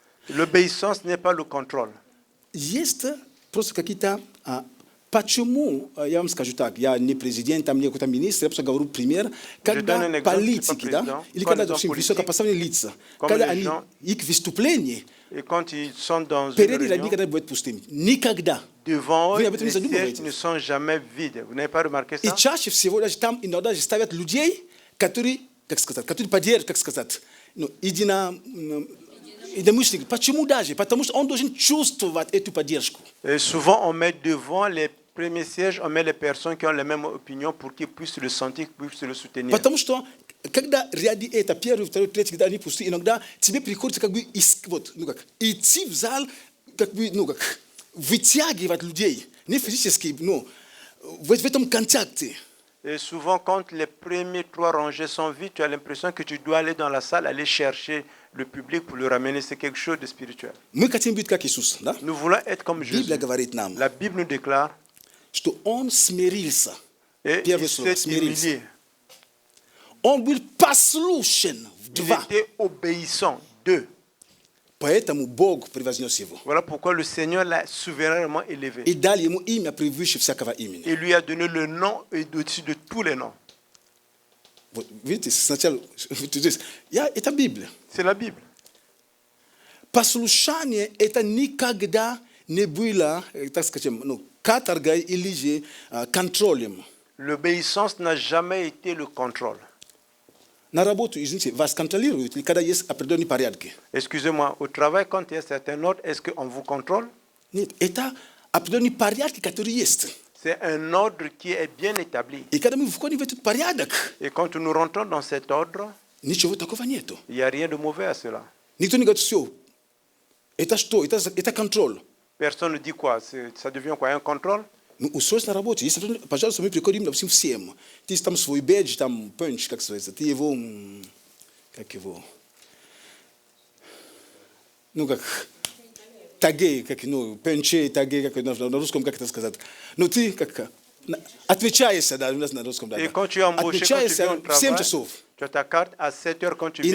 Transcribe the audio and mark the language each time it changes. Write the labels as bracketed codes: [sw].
[fr] L'obéissance n'est pas le contrôle. [ru] Есть просто какие-то почему, я вам скажу так, я не президент, там не какой-то министр, я просто говорю пример, когда политики, да, или когда, допустим, высокопоставленные лица, когда они, их выступления, [fr] et quand ils sont dans une réunion, devant eux, les sièges ne sont jamais vides. Vous n'avez pas remarqué ça? [ru] И чаще всего даже там иногда даже ставят людей, которые, как сказать, которые поддерживают, как сказать, ну, единомышленники. Почему даже? Потому что он должен чувствовать эту поддержку. [fr] Et souvent, on met devant les premiers sièges, on met les personnes qui ont la même opinion pour qu'ils puissent le sentir, qu'ils puissent le soutenir. [ru] Потому что когда ряды это первый, второй, третий, когда они пусты, иногда тебе приходится как бы вот, ну как, идти в зал, как бы, ну как, вытягивать людей, не физически, но в этом контакте. [fr] Et souvent, quand les premiers trois rangées sont vides, tu as l'impression que tu dois aller dans la salle, aller chercher le public pour le ramener. C'est quelque chose de spirituel. [ru] Мы хотим быть как Иисус, да? [fr] Nous voulons être comme Jésus. [ru] Библия говорит нам, [fr] la Bible nous déclare, [ru] что он смирился. [fr] Et [ru] Первое [fr] il [ru] слово, [fr] s'est humilié. [ru] Он был послушен. [fr] Il était obéissant. 2. [ru] Поэтому Бог превознес его. [fr] Voilà pourquoi le Seigneur l'a souverainement élevé. [ru] И дал ему имя, превыше всякого имени. [fr] Il lui a donné le nom au-dessus de tous les noms. [ru] Видите, сначала это Библия. [fr] C'est la Bible. [ru] Послушание это никогда не было, так скажем, каторгой или же контролем. [fr] L'obéissance n'a jamais été le contrôle. [ru] На работу, извините, вас контролируют, или когда есть определенные порядки? [fr] Excusez-moi, au travail, quand il y a certain ordre, est-ce qu'on vous contrôle? [ru] Нет, это определенные порядки, которые есть. [fr] C'est un ordre qui est bien établi. [ru] И когда мы входим в этот порядок, [fr] Et quand nous rentrons dans cet ordre, [ru] ничего такого нету. [fr] il n'y a rien de mauvais à cela. [ru] Никто не говорит, все, это что, это контроль. [fr] Personne ne dit quoi? Ça devient quoi? Un contrôle? [ru] Мы устроились на работе. Если, пожалуйста, мы приходим, допустим, всем. Ты там свой бэдж, там панч, как называется, ты его, как его, как таги, как, панчи, таги, как на русском, как это сказать. Ты как отвечаешься, да, у нас на русском, да. [fr] Et quand tu es embauché, quand tu viens au travail, [ru] 7 часов. [fr] Tu as ta carte à 7 heures quand tu viens,